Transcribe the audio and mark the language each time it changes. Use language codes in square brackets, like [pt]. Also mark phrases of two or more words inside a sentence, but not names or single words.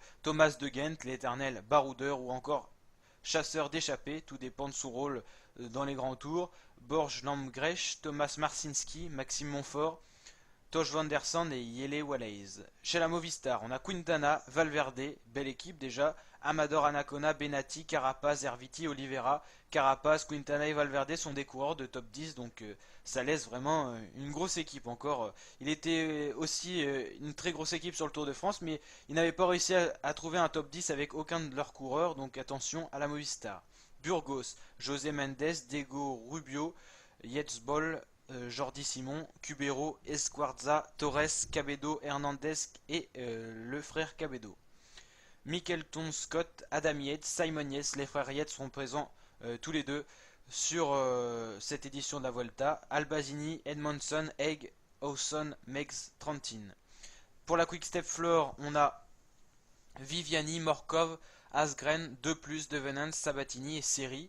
[fr] Thomas de Ghent, l'éternel baroudeur, ou encore chasseur d'échappée, tout dépend de son rôle dans les grands tours. Borj Lamgrech, Thomas Marcinski, Maxime Montfort, Tosh Van Der Sande et Yele Wallace. Chez la Movistar, on a Quintana, Valverde, belle équipe déjà, Amador Anacona, Benatti, Carapaz, Erviti, Oliveira. Carapaz, Quintana et Valverde sont des coureurs de top 10, donc ça laisse vraiment une grosse équipe encore. Il était aussi une très grosse équipe sur le Tour de France, mais il n'avait pas réussi à trouver un top 10 avec aucun de leurs coureurs, donc attention à la Movistar. Burgos, José Mendes, Diego Rubio, Yetzbol, Jordi Simon, Cubero, Esquarza, Torres, Cabedo, Hernandez et le frère Cabedo. Mickelton Scott, Adam Yates, Simon Yates, les frères Yates seront présents tous les deux sur cette édition de la Vuelta. Albazini, Edmondson, Egg, Hawson, Megs, Trentin. Pour la Quick Step Floor, on a Viviani, Morkov, Asgren, De Plus, Devenant, Sabatini et Seri.